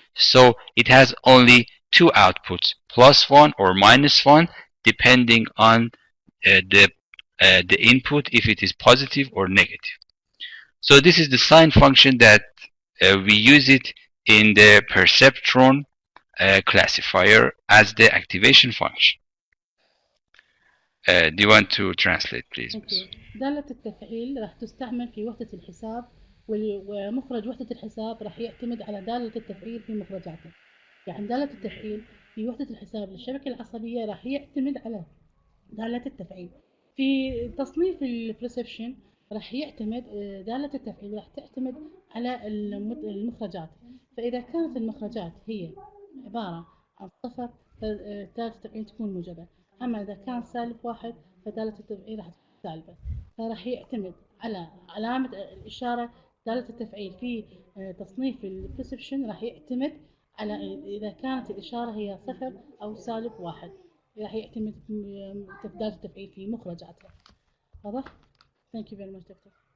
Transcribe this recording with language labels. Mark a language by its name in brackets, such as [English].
[English] So it has only two outputs, +1 or -1, depending on the input, if it is positive or negative. So this is the sign function that we use it in the perceptron classifier as the activation function. Do you want to translate, please? Okay. [Arabic] دالة التفعيل راح تستعمل في وحدة الحساب، ومخرج وحدة الحساب راح يعتمد على دالة التفعيل في مخرجاته. يعني دالة التفعيل في وحدة الحساب للشبكة العصبية راح يعتمد على دالة التفعيل. في تصنيف البرسبشن راح يعتمد دالة التفعيل راح تعتمد على المخرجات. فإذا كانت المخرجات هي عبارة عن صفر فدالة التفعيل تكون موجبة، أما إذا كان -1 فدالة التفعيل راح تكون سالبة. فراح يعتمد على علامة الإشارة. دالة التفعيل في تصنيف البرسبشن راح يعتمد على إذا كانت الإشارة هي 0 أو -1 راح يعتمد دالة التفعيل في مخرجاتها. واضح؟ [English] Thank you very much, Doctor.